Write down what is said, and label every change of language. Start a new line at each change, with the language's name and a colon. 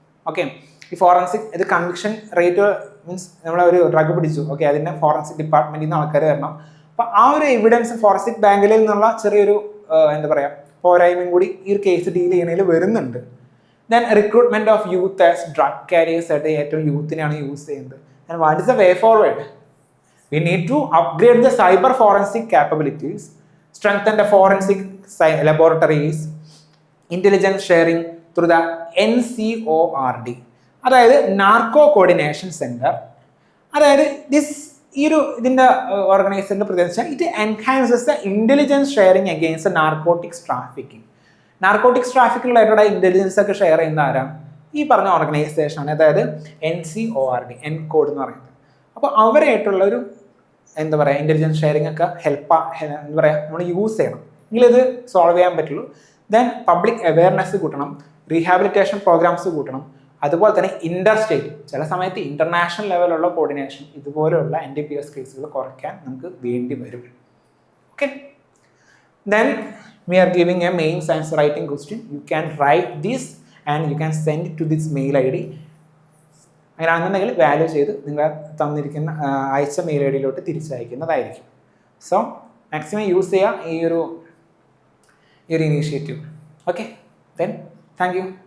Malayalam: Okay, ഈ forensic ഇത് conviction rate means നമ്മളൊരു ഡ്രഗ് പിടിച്ചു, ഓക്കെ, അതിൻ്റെ ഫോറൻസിക് ഡിപ്പാർട്ട്മെൻറ്റിൽ നിന്ന് ആൾക്കാർ വരണം, അപ്പോൾ ആ ഒരു എവിഡൻസ് ഫോറൻസിക് ബാങ്കിൽ നിന്നുള്ള ചെറിയൊരു എന്താ പറയുക പോരായ്മയും കൂടി ഈ ഒരു കേസ് ഡീൽ ചെയ്യുന്നതിൽ വരുന്നുണ്ട്.
English: then recruitment of youth as drug carriers
Malayalam: ആയിട്ട് ഏറ്റവും യൂത്തിനെയാണ് യൂസ് ചെയ്യുന്നത്.
English: And what is the way forward? We need to upgrade the cyber forensic capabilities, strengthen the forensic laboratories, intelligence sharing through the NCORD.
Malayalam: അതായത് narco coordination centre. അതായത് ഇതിൻ്റെ ഓർഗനൈസേഷൻ്റെ പ്രത്യേകിച്ച്
English: It enhances the intelligence sharing against narcotics trafficking.
Malayalam: Narcotics trafficking related intelligence ഒക്കെ share ചെയ്യുന്ന ആരാ? ഈ പറഞ്ഞ ഓർഗനൈസേഷനാണ്, അതായത് NCORD, എൻകോഡ് എന്ന് പറയുന്നത്. അപ്പോൾ അവരായിട്ടുള്ള ഒരു എന്താ പറയുക ഇന്റലിജൻസ് ഷെയറിംഗ് ഒക്കെ എന്താ പറയുക നമ്മൾ യൂസ് ചെയ്യണം, എങ്കിലിത് സോൾവ് ചെയ്യാൻ പറ്റുള്ളൂ. ദെൻ പബ്ലിക് അവയർനെസ് കൂട്ടണം, റീഹാബിലിറ്റേഷൻ പ്രോഗ്രാംസ് കൂട്ടണം, അതുപോലെ തന്നെ ഇന്റർ സ്റ്റേറ്റ് ചില സമയത്ത് ഇന്റർനാഷണൽ ലെവലുള്ള കോർഡിനേഷൻ ഇതുപോലെയുള്ള NDPS കേസുകൾ കുറയ്ക്കാൻ നമുക്ക് വേണ്ടി വരും.
English: Okay, then we are giving a main science writing question. You can write this and you can send it to this mail ID.
Malayalam: അങ്ങനെയാണെന്നുണ്ടെങ്കിൽ വാല്യൂ ചെയ്ത് നിങ്ങൾ തന്നിരിക്കുന്ന അയച്ച mail I ഡിയിലോട്ട് തിരിച്ചയക്കുന്നതായിരിക്കും. So maximum use ചെയ്യുക ഈ ഒരു initiative. Okay, then thank you.